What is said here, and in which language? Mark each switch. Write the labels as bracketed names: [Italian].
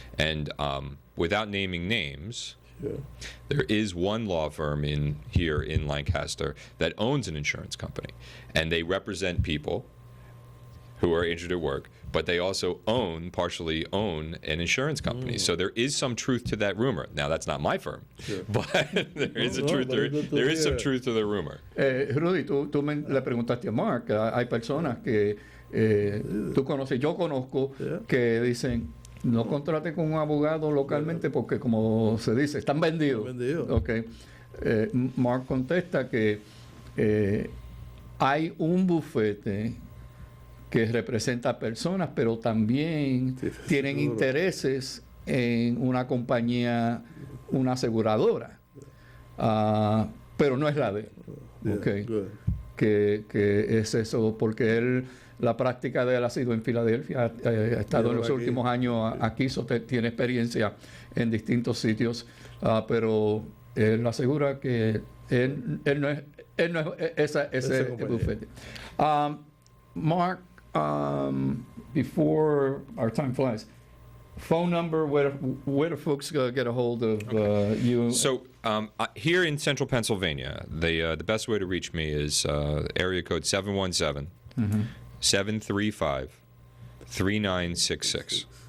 [English] And without naming names, there is one law firm here in Lancaster that owns an insurance company, and they represent people who are injured at work, but they also partially own an insurance company. So there is some truth to that rumor. Now, that's not my firm, but there is some truth to the rumor. [Spanish] Rudy, tú le preguntaste a Mark, hay personas que tú conoces, yo conozco, que dicen, no contrate con un abogado localmente porque, como se dice, están vendidos. Okay. Mark contesta que hay un bufete que representa personas, pero también tienen intereses en una compañía, una aseguradora, pero no es la de él. Que es eso, porque la práctica de él ha sido en Filadelfia, ha estado en los últimos años aquí, tiene experiencia en distintos sitios, pero él asegura que él no es ese bufete. [English] Mark, before our time flies, phone number, where do folks get a hold of you? So here in central Pennsylvania, the best way to reach me is area code 717-735-3966.